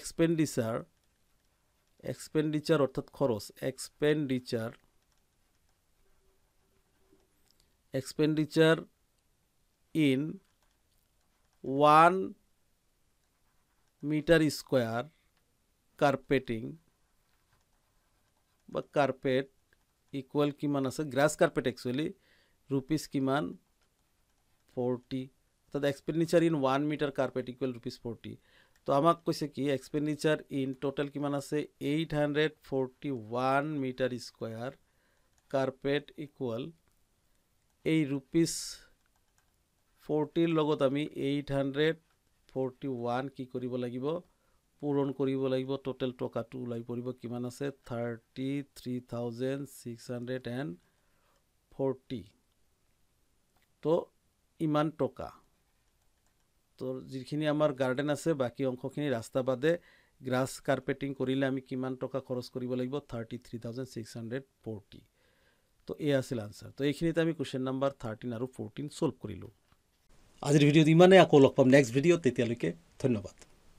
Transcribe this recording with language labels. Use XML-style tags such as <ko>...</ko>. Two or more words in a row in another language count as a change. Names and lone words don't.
<en>এক্সপেন্ডিচাৰ</en> <as>অৰ্থাৎ খৰচ</as> <en>expenditure in 1 meter square carpeting</en> <as>বা</as> <en>carpet equal</en> <as>কিমান আছে</as> <en>grass carpet actually rupees</en> <as>কিমান 40 তো</as> <en>expenditure in 1 meter carpet equal rupees 40</en> <as>তো আমাক কইছে কি</as> <en>expenditure in total</en> <as>কিমান আছে</as> <en>841 meter square carpet equal</en> <as>এই रुपीस 40 লগত আমি 841 কি কৰিব লাগিব পূৰণ কৰিব লাগিব টোটাল টকাটো ওলাই পৰিব কিমান আছে 33640 তো ইমান টকা তো যিখিনি আমাৰ গাৰ্ডেন আছে বাকি অংশখিনি ৰাস্তা বাদে গ্ৰাস কাৰ্পেটিং কৰিলে আমি কিমান টকা খৰচ কৰিব লাগিব 33640 তো এই আছিল আনসাৰ তো এইখিনিতে আমি</as> <en>question number 13</en> <as>আৰু 14 সলভ কৰিলো আজিৰ ভিডিঅ'ত ইমানে আকৌ লগ পাম নেক্সট ভিডিঅ'ত তেতিয়ালৈকে ধন্যবাদ</as>